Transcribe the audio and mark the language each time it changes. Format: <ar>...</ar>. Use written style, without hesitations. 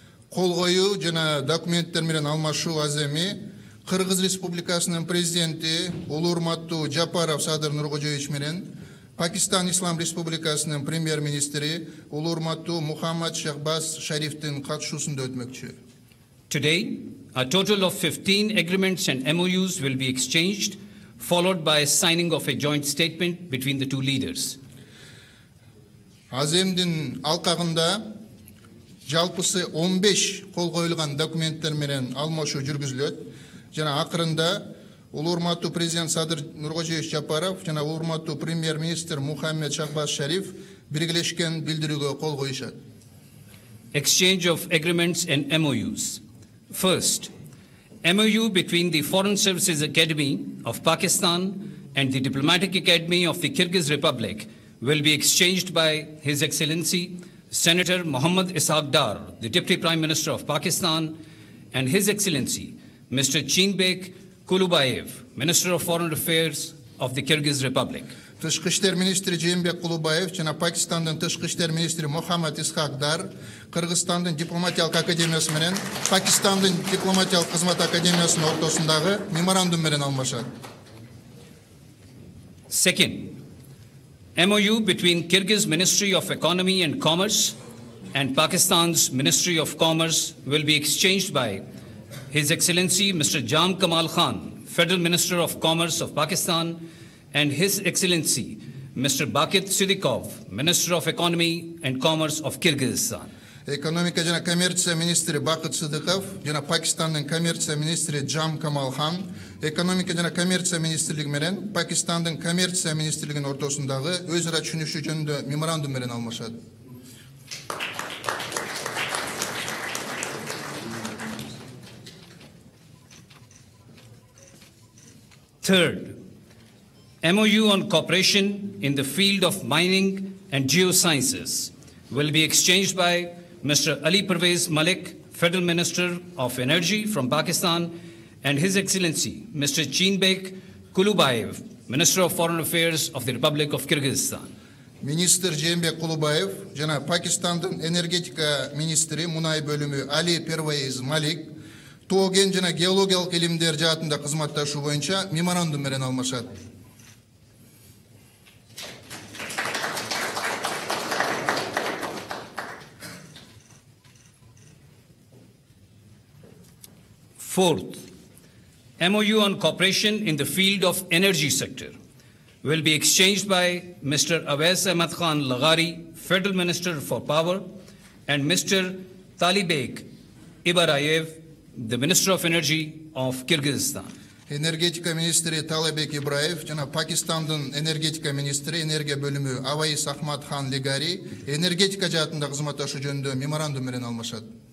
<ky>Кол коюу жана документтер менен алмашуу аземи Кыргыз Республикасынын президенти улуу урматтуу Жапаров Садыр Нуркожоевич менен Пакистан Ислам Республикасынын премьер-министри улуу урматтуу Мухаммад Shehbaz Sharif'тин катышуусунда өтмөкчү.</ky> <en>Today, a total of 15 agreements and MOUs will be exchanged, followed by a signing of a joint statement between the two leaders.</en> <ky>Аземдин алкагында жалпысы 15 кол коюлган документтер менен алмашуу жүргүзүлөт. Жана акырында улуу урматтуу президент Садыр Нуркожоевич Жапаров жана улуу урматтуу премьер-министр Мухаммад Shehbaz Sharif биргелешкен билдирүүгө кол коюшат.</ky> <en>Exchange of agreements and MOUs. First, MOU between the Foreign Services Academy of Pakistan and the Diplomatic Academy of the Kyrgyz Republic will be exchanged by His Excellency Senator Muhammad Ishaq Dar, the Deputy Prime Minister of Pakistan, and His Excellency Mr. Chinbek Kulubayev, Minister of Foreign Affairs of the Kyrgyz Republic.</en> <ky>Тышкы иштер министри Chinbek Kulubayev жана Пакистандын тышкы иштер министри Мухаммад Ishaq Dar Кыргызстандын дипломатиялык академиясы менен Пакистандын дипломатиялык кызмат академиясынын ортосундагы меморандум менен алмашат.</ky> <en>Second, MOU between Kyrgyz Ministry of Economy and Commerce and Pakistan's Ministry of Commerce will be exchanged by His Excellency Mr. Jam Kamal Khan, Federal Minister of Commerce of Pakistan, and His Excellency Mr. Bakit Siddiqov, Minister of Economy and Commerce of Kyrgyzstan.</en> <ky>Экономика жана коммерция министри Бакыт Сыдыков жана Пакистандын коммерция министри Джам Камал Хан экономика жана коммерция министрлиги менен Пакистандын коммерция министрлигинин ортосундагы өз ара түшүнүшүү жөнүндө меморандум менен алмашат.</ky> <en>Third, MOU on cooperation in the field of mining and geosciences will be exchanged by Mr. Ali Pervez Malik, Federal Minister of Energy from Pakistan, and His Excellency Mr. Chinbek Kulubayev, Minister of Foreign Affairs of the Republic of Kyrgyzstan.</en> <ky>Министр Chinbek Kulubayev жана Пакистандын энергетика министри мунай бөлүмү Али Первейз Малик тоген жана геологиялык илимдер жаатында кызматташуу боюнча меморандум менен алмашат.</ky> <en>Fourth, MOU on cooperation in the field of energy sector will be exchanged by Mr. Awais Ahmad Khan Laghari, Federal Minister for Power, and Mr. Talibek Ibarayev, the Minister of Energy of Kyrgyzstan.</en> <ky>Энергетика министри Талабек Ибраев жана Пакистандын энергетика министри энергия бөлүмү Аваис Ахмад Хан Лигари энергетика жаатында кызматташуу жөнүндө меморандум менен алмашат.</ky>